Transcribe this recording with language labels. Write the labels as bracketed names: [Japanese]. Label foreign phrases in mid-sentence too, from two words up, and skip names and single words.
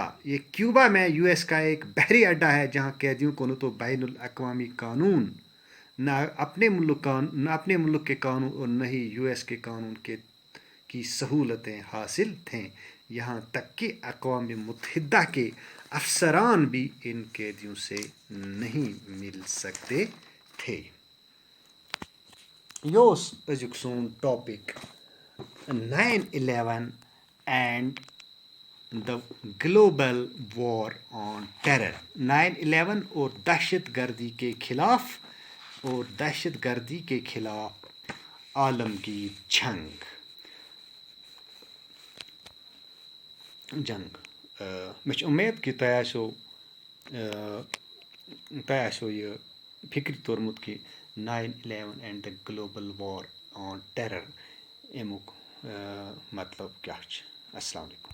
[Urdu] یہ کیوبا میں US کا ایک بحری اڈہ ہے جہاں قیدیوں کو نہ تو بین الاقوامی قانون، نہ اپنے ملک کے قانون اور نہ ہی US کے قانون کی سہولتیں حاصل تھیں. یہاں تک کہ اقوام متحدہ کے افسران بھی ان قیدیوں سے نہیں مل سکتے تھے. [Kashmiri] یہ اوس أزیُک سون [English] topic 9/11 and the global war on terror. [Urdu] 9/11 اور دہشت گردی کے خلاف عالمگیر جنگ. [Kashmiri] مےٚ چھِ اُمید کہ تۄہہِ آسیو یہِ فِکرِ توٚرمُت کہ [English] 9/11 and the global war on terror [Kashmiri] امیُک مطلب کیٛاہ چھِ. [Arabic] السلام علیکم.